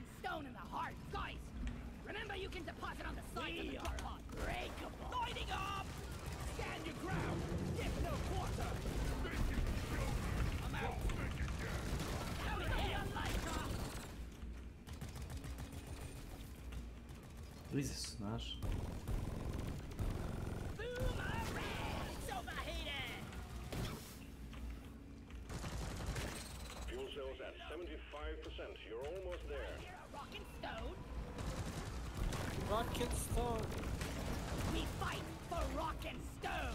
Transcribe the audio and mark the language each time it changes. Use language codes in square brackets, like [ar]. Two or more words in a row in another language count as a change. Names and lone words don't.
[en] stone in the heart. Guys, remember you can deposit on the side of the drop pod. Breakable. Lighting up! Stand your ground. Give no quarter. I'm out. How the hell like [sr] Blizi su, znaš. [en] Fuel cells at 75%. You're almost there. Rock and stone. Rock and stone. We fight for rock and stone.